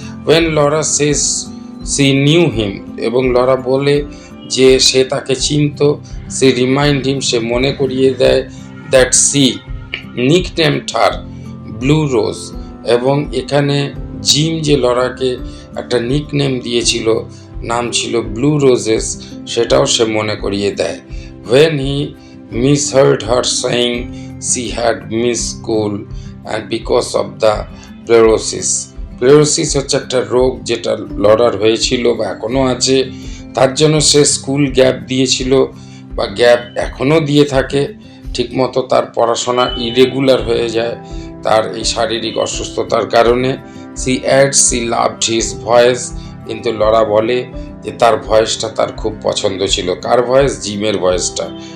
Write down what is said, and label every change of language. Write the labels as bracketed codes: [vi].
[en] when Laura says she knew him, [bn] এবং Laura বলে যে সে তাকে চিনত, সে রিমাইন্ড হিম, সে মনে করিয়ে দেয় [en] that she nicknamed her blue rose, [bn] এবং এখানে জিম যে লরাকে একটা নিকনেম দিয়েছিল, নাম ছিল ব্লু রোজেস, সেটাও সে মনে করিয়ে দেয়। [en] when he misheard her saying she had missed school and because of the pleurosis. [bn] প্লেরোসিস হচ্ছে একটা রোগ যেটা লরার হয়েছিল বা এখনও আছে, তার জন্য সে স্কুল গ্যাপ দিয়েছিল বা গ্যাপ এখনও দিয়ে থাকে। ঠিকমতো তার পড়াশোনা ইরেগুলার হয়ে যায় তার এই শারীরিক অসুস্থতার কারণে। [en] she add she loved his voice, [bn] কিন্তু লরা বলে যে তার ভয়েসটা তার খুব পছন্দ ছিল। কার ভয়েস? জিমের ভয়েসটা।